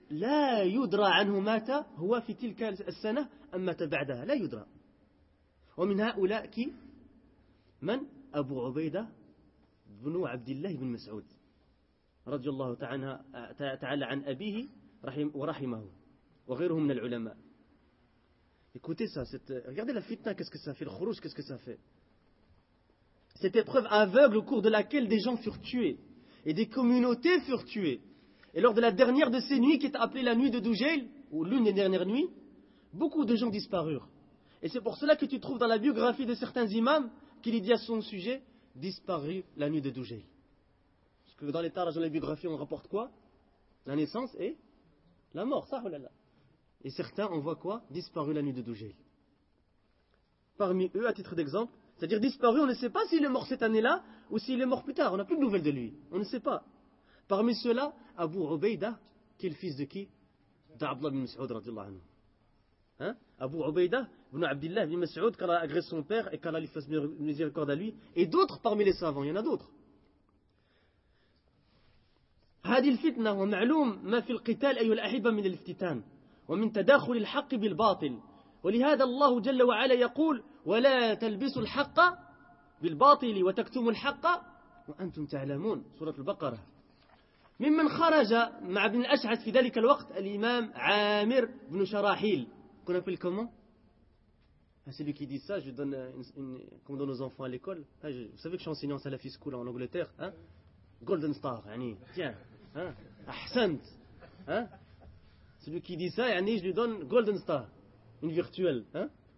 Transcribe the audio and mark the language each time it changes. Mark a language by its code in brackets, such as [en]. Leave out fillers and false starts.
[fr] لا يدرى عنه مات هو في تلك السنة أم مات بعدها لا يدرى ومن هؤلاء كي من أبو عبيدة بن عبد الله بن مسعود رضي الله تعالى عن أبيه رحم ورحمه وغيره من العلماء. Écoutez ça, regardez la fitna, qu'est-ce que ça fait, le khuruj, qu'est-ce que ça fait? Cette épreuve aveugle au cours de laquelle des gens furent tués et des communautés furent tuées. Et lors de la dernière de ces nuits, qui est appelée la nuit de Doujail, ou l'une des dernières nuits, beaucoup de gens disparurent. Et c'est pour cela que tu trouves dans la biographie de certains imams qu'il y dit à son sujet, disparu la nuit de Doujail. Parce que dans les tarages, dans les biographies, on rapporte quoi? La naissance et la mort, ça, oulala. Et certains, on voit quoi? Disparu la nuit de Doujail. Parmi eux, à titre d'exemple, c'est-à-dire disparu, on ne sait pas s'il est mort cette année-là ou s'il est mort plus tard, on n'a plus de nouvelles de lui, on ne sait pas. Parmi ceux-là, Abu Ubaida, qui est le fils de qui? D'Abdullah ibn Mas'ud, radiallahu anhu. Hein? Abu Ubaida, ibn Abdullah ibn Mas'ud, qu'Allah agresse son père et qu'Allah lui fasse miséricorde à lui. Et d'autres parmi les savants, il y en a d'autres. [ar] هذه الفتنة ومعلوم ما في القتال أي الأحبة من الافتتان ومن تداخل الحق بالباطل ولهذا الله جل وعلا يقول ولا تلبسوا الحق بالباطل وتكتموا الحق وأنتم تعلمون سورة البقرة. ممن خرج مع ابن الأشعث في ذلك الوقت الإمام عامر بن شراحيل. قلنا في الكومون [fr] celui qui dit ça, je donne comme on donne aux enfants à l'école. Vous savez que je suis enseignant à la Salafi school en Angleterre, hein? Golden Star, يعني, tiens, أحسنت, hein? Celui qui dit ça, يعني, je lui donne Golden Star, une virtuelle, hein?